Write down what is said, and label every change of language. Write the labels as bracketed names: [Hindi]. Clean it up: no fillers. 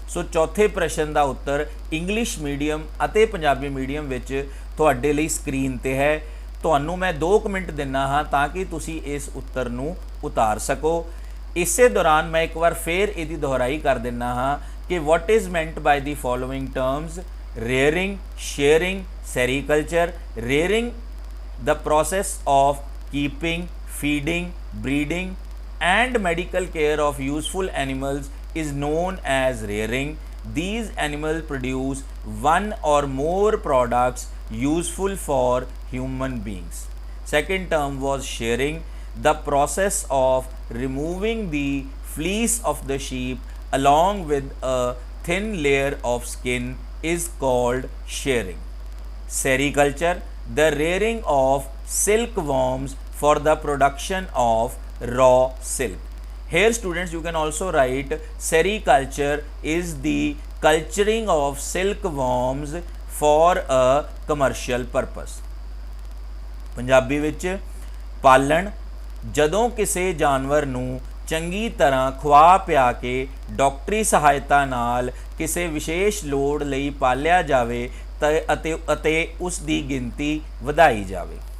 [Punjabi] ਸੋ ਚੌਥੇ ਪ੍ਰਸ਼ਨ ਦਾ ਉੱਤਰ English medium ਅਤੇ ਪੰਜਾਬੀ ਮੀਡੀਅਮ ਵਿੱਚ ਤੁਹਾਡੇ ਲਈ ਸਕਰੀਨ ਤੇ ਹੈ। ਤੁਹਾਨੂੰ ਮੈਂ 2 ਮਿੰਟ ਦਿੰਦਾ ਹਾਂ ਤਾਂ ਕਿ ਤੁਸੀਂ ਇਸ ਉੱਤਰ ਨੂੰ ਉਤਾਰ ਸਕੋ। ਇਸੇ ਦੌਰਾਨ ਮੈਂ ਇੱਕ ਵਾਰ ਫੇਰ ਇਹਦੀ ਦੁਹਰਾਈ ਕਰ ਦਿੰਦਾ ਹਾਂ ਕਿ [English] what is meant by the following terms: rearing, sharing, sericulture. Rearing, the process of keeping, feeding, breeding and medical care of useful animals is known as rearing. These animals produce one or more products useful for human beings. Second term was sharing, the process of removing the fleece of the sheep along with a thin layer of skin is called shearing. Sericulture, the rearing of silkworms for the production of raw silk. Here students, you can also write sericulture is the culturing of silkworms for a commercial purpose. [Punjabi] Punjabi ਵਿੱਚ ਪਾਲਣ, ਜਦੋਂ ਕਿਸੇ ਜਾਨਵਰ ਨੂੰ ਚੰਗੀ ਤਰ੍ਹਾਂ ਖਵਾ ਪਿਆ ਕੇ ਡਾਕਟਰੀ ਸਹਾਇਤਾ ਨਾਲ ਕਿਸੇ ਵਿਸ਼ੇਸ਼ ਲੋੜ ਲਈ ਪਾਲਿਆ ਜਾਵੇ ਅਤੇ ਉਸ ਦੀ ਗਿਣਤੀ ਵਧਾਈ ਜਾਵੇ।